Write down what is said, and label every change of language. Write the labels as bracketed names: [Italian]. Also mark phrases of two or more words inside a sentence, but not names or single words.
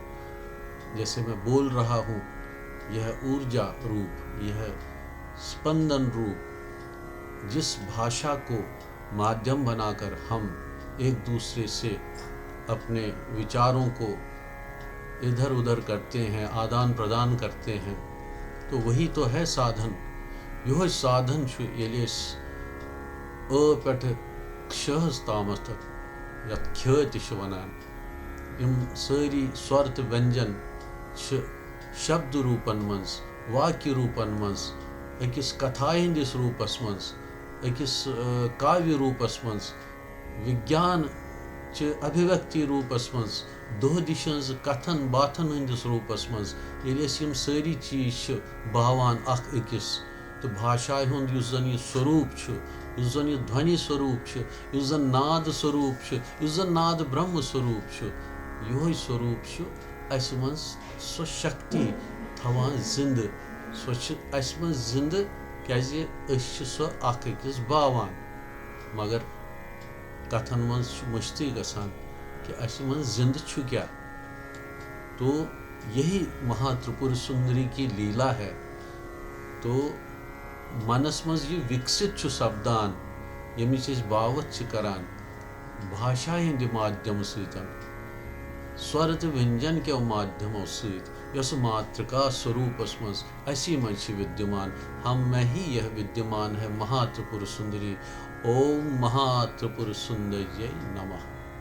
[Hindi] जैसे मैं बोल रहा हूँ, यह ऊर्जा रूप, यह स्पंदन रूप, जिस भाषा को माध्यम बनाकर हम एक दूसरे से अपने विचारों को इधर उधर करते हैं, आदान प्रदान करते हैं, तो वही तो है साधन। [Kashmiri] यह साधन छु येलिस अ पेठ क्षः तामस तक या ख्यति छु वनान। इम सारी स्वर्त व्यंजन शब्द रूपन मंस, वाक्य रूपन मंस, अकिस कथा हंदिस रूपस मंस, अकिस काव्य रूपस मंस, विज्ञान च अभिव्यक्ति रूपस मंस, दोह दिशंज कथन बाथन हंदिस रूपस मंस येले यम सारी चीज बावान अख अकिस। तो भाषा हुंद युस जन यह स्वरूप छु, युस जन यह ध्वनि स्वरूप छु, युस जन नाद स्वरूप छु, युस जन नाद ब्रह्म स्वरूप छु, यह स्वरूप छु अस मंस सो शक्ति थवान जिंद, सो अस मंस जिंद क्याजे अस सो अख अकिस बावान। मगर कथन मंस मुश्ती गसान कि अस मंस जिंद छु क्या। [Hindi] तो यही महात्रिपुर सुंदरी की लीला है। [Kashmiri] तो मनस मंस ये विकसित छु सपदान, यमिच बावत छु करान भाषा हिंद माध्यम सतन, स्वर तो व्यंजन के माध्यमों से मातृका स्वरूपस मसी मज विद्यमान, [Hindi] हम में ही यह विद्यमान है महात्रिपुर सुंदरी। [Sanskrit] ओम महात्रिपुर सुंदर्यै नमः।